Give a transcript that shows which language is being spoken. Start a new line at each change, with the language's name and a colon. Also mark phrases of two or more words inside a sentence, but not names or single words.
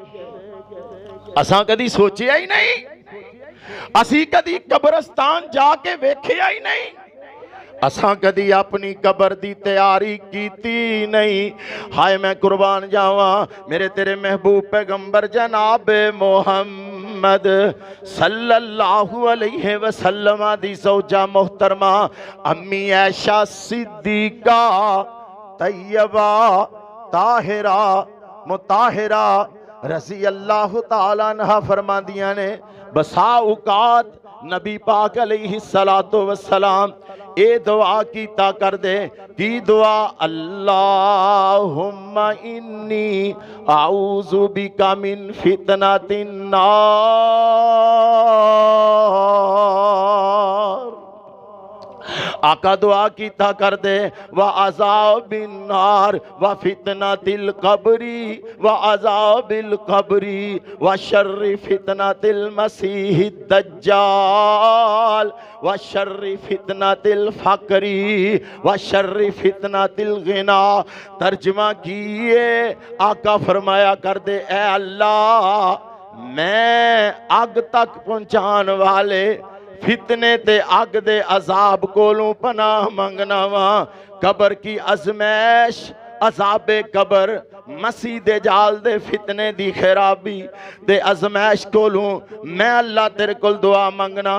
Punjabi: اساں کدی سوچیا ہی نہیں، اسی کدی قبرستان جا کے ویکھیا ہی نہیں، اساں کدی اپنی قبر دی تیاری کیتی نہیں. ہائے میں قربان جاواں میرے تیرے محبوب پیغمبر جناب محمد
Arabic: صلى الله عليه وسلم
Punjabi: دی زوجہ محترمہ امی عائشہ صدیقہ طیبہ طاہرہ مطاہرہ
Arabic: رضي الله تعالى عنها
Punjabi: فرماندیاں نے بسا اوقات نبی پاک
Arabic: عليه الصلاة والسلام
Punjabi: اے دعا کیتا کر دے کی دعا
Arabic: اللهم إني أعوذ بك من فتنة النار.
Punjabi: آقا دعا کیتا کر دے
Arabic: وعذاب النار وفتنة القبر وعذاب القبر وشر فتنة المسيح الدجال وشر فتنة الفقر وشر فتنة الغنى.
Punjabi: ترجمہ کیے آقا فرمایا کر دے اے اللہ میں اگ تک پہنچاؤن والے فتنے تے اگ دے عذاب کولوں پناہ منگنا واں. قبر کی آزمائش عذابِ قبر، مسیح دے جال دے فتنے دی خرابی تے آزمائش کولوں میں اللہ تیرے کول دعا منگنا.